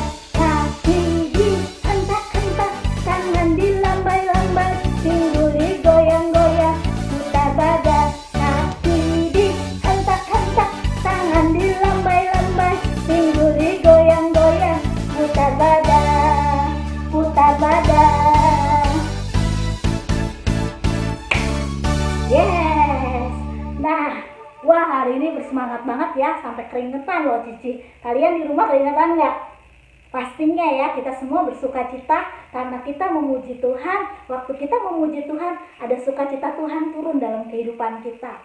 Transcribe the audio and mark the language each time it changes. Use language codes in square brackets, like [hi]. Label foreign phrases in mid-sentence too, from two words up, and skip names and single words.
[id] Kaki dihentak-hentak, tangan dilambai-lambai, pinggul digoyang-goyang, putar badan. Kaki dihentak-hentak, tangan dilambai-lambai, pinggul digoyang-goyang, putar badan, putar badan. Yes. Nah, wah hari ini bersemangat banget ya, sampai keringetan loh Cici. Kalian di rumah keringetan nggak? Pastinya ya, kita semua bersuka cita karena kita memuji Tuhan. Waktu kita memuji Tuhan, ada sukacita Tuhan turun dalam kehidupan kita.